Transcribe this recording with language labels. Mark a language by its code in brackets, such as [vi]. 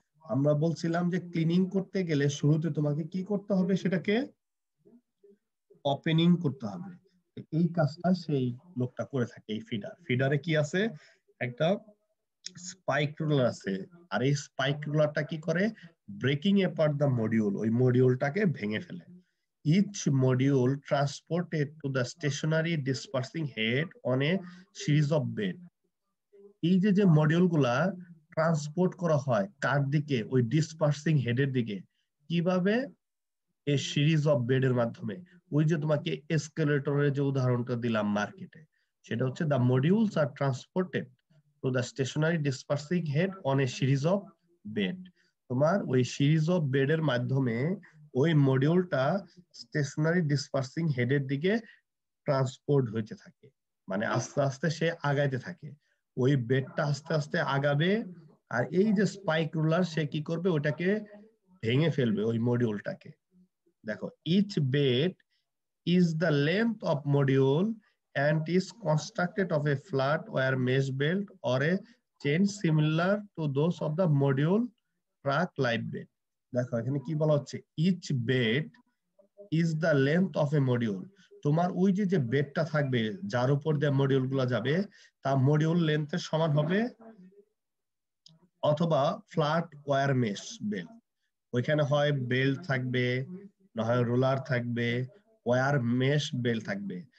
[bn] আমরা বলছিলাম যে ক্লিনিং করতে গেলে শুরুতে তোমাকে কি করতে হবে, সেটাকে ওপেনিং করতে হবে। এই কাজটা সেই লোকটা করে থাকে। এই ফিডারে কি আছে, একটা স্পাইক রুলার আছে, আর এই স্পাইক রুলারটা কি করে, [en] breaking apart the module, [bn] ওই মডিউলটাকে ভেঙে ফেলে। [en] Each module transported to the stationary dispersing head on a series of bed. [bn] এই যে যে মডিউলগুলা ট্রান্সপোর্ট করা হয় কার দিকে, ওই ডিসপার্সিং হেডের দিকে, কিভাবে, এই সিরিজ অফ বেডের মাধ্যমে। ওই যে তোমাকে এসকেলেটরের যে উদাহরণটা দিলাম মার্কেটে, সেটা হচ্ছে [en] The modules are transported to the stationary dispersing head on a series of bed. [bn] তোমার ওই সিরিজ অফ বেডের মাধ্যমে ওই মডিউলটা স্টেশনারি ডিসপার্সিং হেডের দিকে ট্রান্সপোর্ট হইতে থাকে, মানে আস্তে আস্তে সে আগাইতে থাকে, ওই বেডটা আস্তে আস্তে আগাবে। আর এই যে স্পাইক রুলার, সে কি করবে, ওটাকে ভেঙে ফেলবে ওই মডিউলটাকে। [en] দেখো, each bed is the length of module and is constructed of a flat wire mesh belt or a chain similar to those of the module track live bed. [bn] দেখো এখানে কি বলা হচ্ছে, [en] each bed is the length of a module। [bn] তোমার ওই যে যে বেডটা থাকবে, যার উপর দিয়ে মডিউল গুলো যাবে, তা মডিউল লেন্থের সমান হবে, অথবা ফ্ল্যাট ওয়্যার মেশ বেল্ট। ওইখানে হয় বেল্ট থাকবে, না হয় রোলার থাকবে, ওয়্যার মেশ বেল্ট থাকবে।